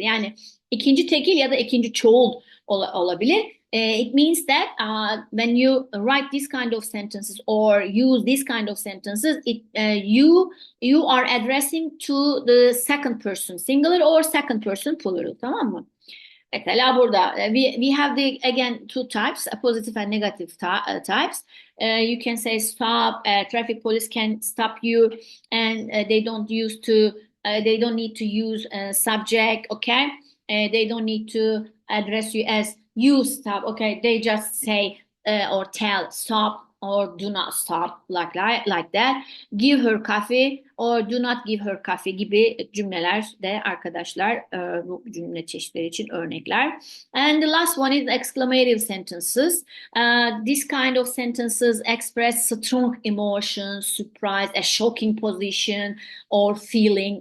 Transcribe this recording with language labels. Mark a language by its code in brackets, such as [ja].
[tr] Yani ikinci tekil ya da ikinci çoğul olabilir. [en] It means that when you write this kind of sentences or use this kind of sentences, you are addressing to the second person singular or second person plural. [tr] Tamam mı? Mesela burada [en] we have the again two types, positive and negative types. You can say stop. Traffic police can stop you, and they don't need to use subject. Okay, they don't need to address you as you stop. Okay, they just say or tell stop or do not stop, like that. Give her coffee or do not give her coffee [tr] gibi cümleler de arkadaşlar bu cümle çeşitleri için örnekler. [en] And the last one is exclamative sentences. This kind of sentences express strong emotions, surprise, a shocking position or feeling.